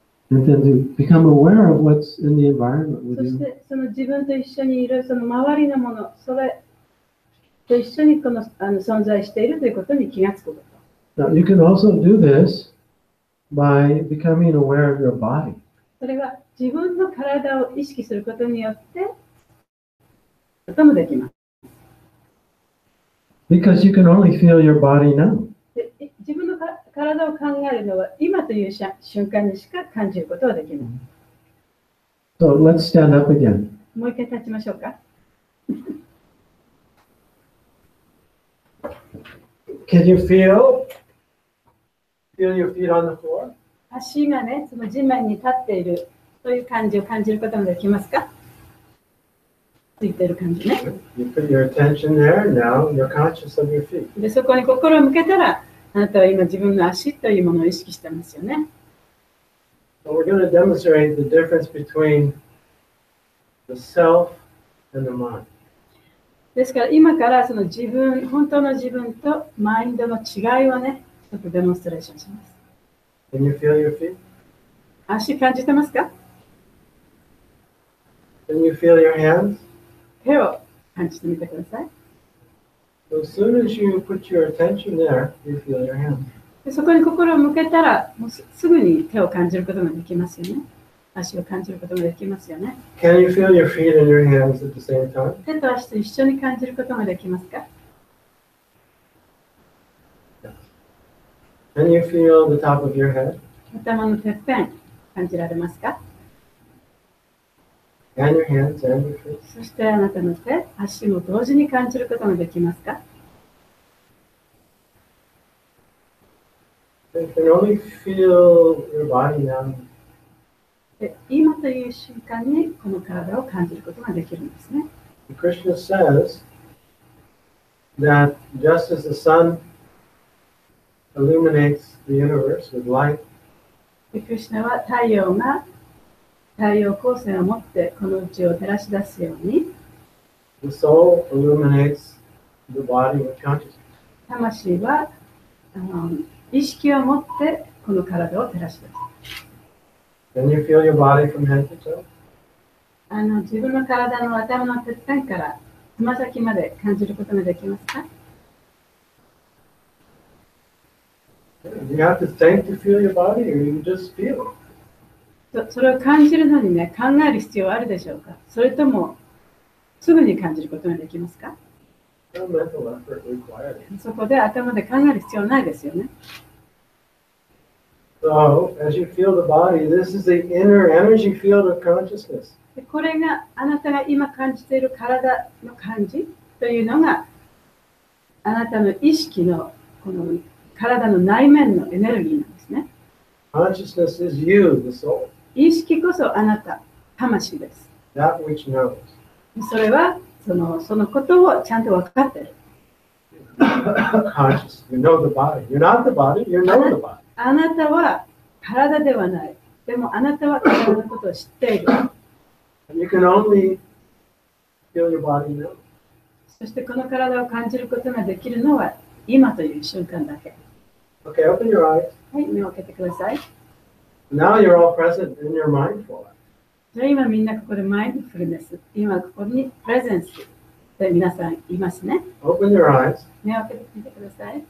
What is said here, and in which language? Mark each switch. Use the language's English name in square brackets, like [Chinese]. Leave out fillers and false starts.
[English] And then to become aware of what's in the environment [Japanese] そ [English] with [Japanese] し [English] you. [Japanese] てその自分と一緒にいるその周りのもの、それと一緒に存在しているということに気がつくこと。 [English] Now, you can also do this by becoming aware of your body. [Japanese] それは自分の体を意識することによってこともできます。 [English] Because you can only feel your body now. [Japanese] で自分の体を考えるのは今という瞬間にしか感じることはできない。 [English] So let's stand up again. [Japanese] もう一回立ちましょうか。 [English] Can you feel your feet on the floor? [Japanese] 足がね、その地面に立っているという感じを感じることができますか？ついている感じね。 [English] You put your attention there, now you're conscious of your feet. [Japanese] で、そこに心を向けたら、あなたは今自分の足というものを意識してますよね。 [English] So we're going to demonstrate the difference between the self and the mind. [Japanese] ですから今からその自分、本当の自分とマインドの違いをね、ちょっとデモンストレーションします。 [English] Can you feel your feet? [Japanese] 足感じてますか？ [English] Can you feel your hands? [Japanese] 手を感じてみてください。 [English] So as soon as you put your attention there, you feel your hands. [Japanese] でそこに心を向けたら、もうすぐに手を感じることができますよね。足を感じることができますよね。 [English] Can you feel your feet and your hands at the same time? [Japanese] 手と足と一緒に感じることができますか？ [English] Can you feel the top of your head? [Japanese] 頭のてっぺん感じられますか？ [English] And your hands and your feet? [Japanese] そしてあなたの手、足も同時に感じることができますか？ [English] You can only feel your body now. [Japanese] で、今という瞬間にこの体を感じることができるんですね。 [English] Krishna says that just as the sun illuminates the universe with light, [Japanese] で、クリシュナは太陽が太陽光線を持ってこの宇宙を照らし出すように、 [English] the soul illuminates the body with consciousness. [Japanese] 魂は意識を持ってこの体を照らし出す。 [English] Can you feel your body from head to toe? [Japanese] 自分の体の頭のてっぺんからつま先まで感じることができますか？ [English] You have to think to feel your body, or you just feel it. [Japanese] それを感じるのにね、考える必要はあるでしょうか？それともすぐに感じることができますか？ [English] No mental effort required. [Japanese] そこで頭で考える必要ないですよね。 [English] So, as you feel the body, this is the inner energy field of consciousness. [Japanese] でこれがあなたが今感じている体の感じというのがあなたの意識のこの体の内面のエネルギーなんですね。 [English] Consciousness is you, the soul, [Japanese] 意識こそあなた、魂です。 [English] that which knows. [Japanese] それはそのことをちゃんと分かっている。 [English] Conscious, you know the body. You're not the body, you know the body. [Japanese] あなたは体ではない。でもあなたは体のことを知っている。 [English] And you can only feel your body now. [Japanese] そしてこの体を感じることができるのは今という瞬間だけ。 [English] Okay, open your eyes. [Japanese] はい、目を開けてください。 [English] Now you're all present in your mindful life. [Japanese] じゃあ今みんなここでマインドフルネス。今ここにプレゼンスで皆さんいますね。 [English] Open your eyes. [Japanese] 目を開けてみてください。